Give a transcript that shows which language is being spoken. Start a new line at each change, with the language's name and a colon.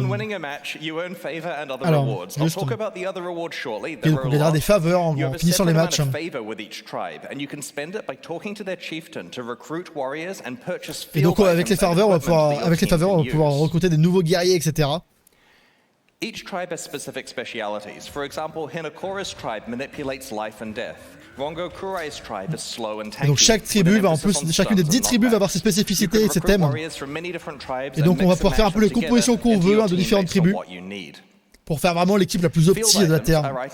French: juste... donc on gagnera des faveurs en finissant les matchs. Et donc avec les faveurs, on va pouvoir recruter des nouveaux guerriers, etc.
English: Each tribe has specific specialities. For example, Hinakora's tribe manipulates life and death. Rongokurai's tribe is slow and tanky.
French: Et donc chaque tribu va en plus, chacune des 10 tribus va avoir ses spécificités et ses thèmes. Et donc on va pouvoir faire un peu les compositions qu'on veut de différentes tribus pour faire vraiment l'équipe la plus optique de la Terre.